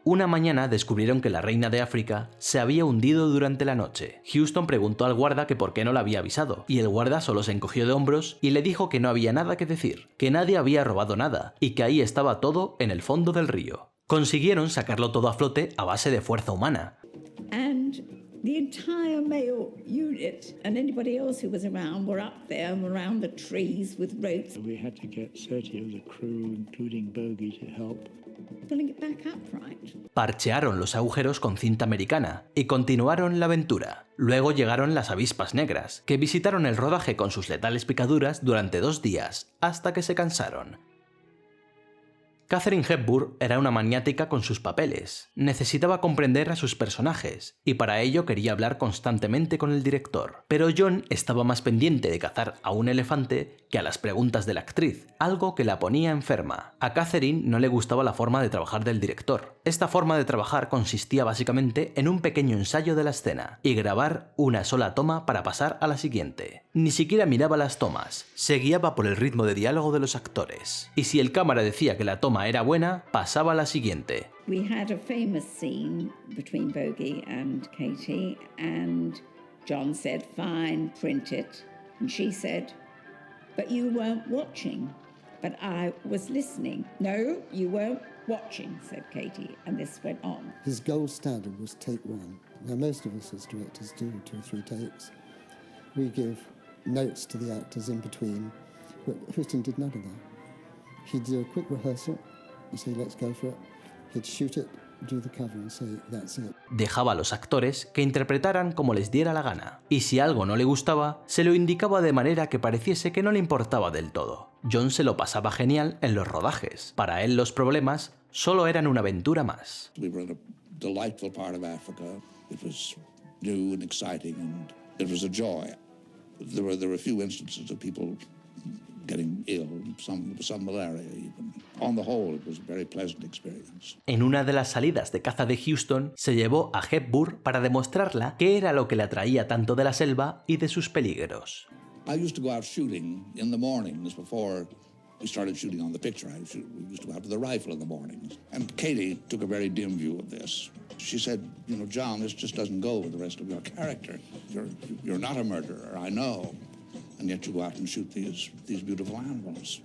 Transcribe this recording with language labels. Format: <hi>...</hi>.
<es>Una mañana descubrieron que la reina de África se había hundido durante la noche. Huston preguntó al guarda que por qué no la había avisado, y el guarda solo se encogió de hombros y le dijo que no había nada que decir, que nadie había robado nada y que ahí estaba todo en el fondo del río. Consiguieron sacarlo todo a flote a base de fuerza humana.</es> <en>The entire male unit and anybody else who was around were up there and around the trees with ropes. We had to get 30 of the crew, including Bogey, to help. Pulling it back upright.</en> <es>Parchearon los agujeros con cinta americana y continuaron la aventura. Luego llegaron las avispas negras, que visitaron el rodaje con sus letales picaduras durante 2 días, hasta que se cansaron. Katharine Hepburn era una maniática con sus papeles, necesitaba comprender a sus personajes, y para ello quería hablar constantemente con el director. Pero John estaba más pendiente de cazar a un elefante que a las preguntas de la actriz, algo que la ponía enferma. A Katharine no le gustaba la forma de trabajar del director. Esta forma de trabajar consistía básicamente en un pequeño ensayo de la escena, y grabar una sola toma para pasar a la siguiente. Ni siquiera miraba las tomas, se guiaba por el ritmo de diálogo de los actores, y si el cámara decía que la toma era buena, pasaba a la siguiente.</es> <en>We had a famous scene between Bogey and Katie, and John said, "Fine, print it." And she said, "But you weren't watching." But I was listening. "No, you weren't watching," said Katie, and this went on. His gold standard was take 1. Now, most of us as directors do 2 or 3 takes. We give notes to the actors in between, but Huston did none of that. He'd do a quick rehearsal and say, "Let's go for it." He'd shoot it, do the cover and say, "That's it."</en> <es>Dejaba a los actores que interpretaran como les diera la gana, y si algo no le gustaba, se lo indicaba de manera que pareciese que no le importaba del todo. John se lo pasaba genial en los rodajes. Para él los problemas solo eran una aventura más.</es> <en>We were in a delightful part of Africa. It was new and exciting and it was a joy. There were a few instances of people getting ill, some malaria even. On the whole, it was a very pleasant experience.</en> <es>En una de las salidas de caza de Huston, se llevó a Hepburn para demostrarla qué era lo que le atraía tanto de la selva y de sus peligros.</es> <en>I used to go out shooting in the mornings before we started shooting on the picture. We used to go out with a rifle in the mornings. And Katie took a very dim view of this. She said, "You know, John, this just doesn't go with the rest of your character. You're not a murderer, I know. And yet you go out and shoot these beautiful animals."</en>